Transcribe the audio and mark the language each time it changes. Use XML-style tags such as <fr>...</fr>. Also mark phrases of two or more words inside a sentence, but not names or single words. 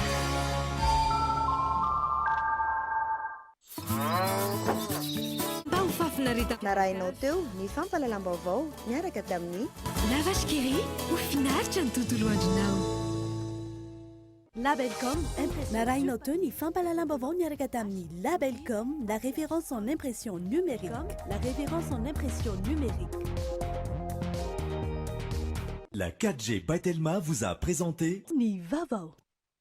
<mg>Narahinao teo ny fampalalam-baovao miaraka tamin'ny Lavage Kiri ho finaritra ny tontolo andronao. Labelcom, narahinao teo ny fampalalam-baovao miaraka tamin'ny Labelcom,</mg> <fr>la référence en impression numérique. La référence en impression numérique. La 4G by Telma vous a présenté</fr> <mg>Ni Vavao.</mg>